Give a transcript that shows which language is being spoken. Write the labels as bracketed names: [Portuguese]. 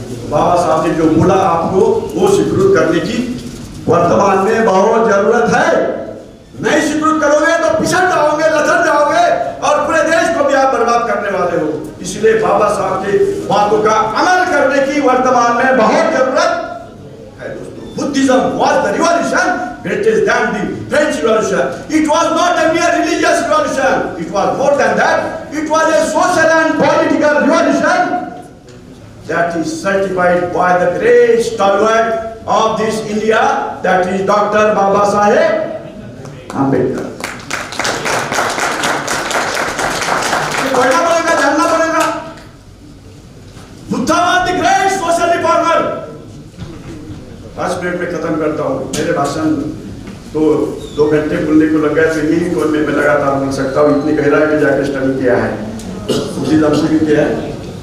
[Hindi] बाबा साहब ने जो बोला आपको वो स्वीकृत करने की वर्तमान में बहुत जरूरत है। नहीं स्वीकृत करोगे तो पिछड़ जाओगे, लथड़ जाओगे और पूरे देश को भी आप बर्बाद करने वाले हो। इसलिए बाबा साहब की बातों का अमल करने की वर्तमान में बहुत जरूरत है दोस्तों। [English] Buddhism was the revolution greater than the French Revolution. It was not a mere religious revolution. It was more than that. It was a social and political revolution that is certified by the great stalwart of this India, that is Dr. Baba Saheb Ambedkar. [Hindi] पढ़ना पड़ेगा, जानना पड़ेगा। [English] Buddha was the great social reformer. [Hindi] 5 minute में खत्म करता हूँ। मेरे भाषण तो 2 घंटे बोलने को लग गया, तो यही कोई मैं लगातार बोल सकता हूँ। इतनी गहराई में जाके स्टडी किया है, बुद्धिज्म से भी किया है।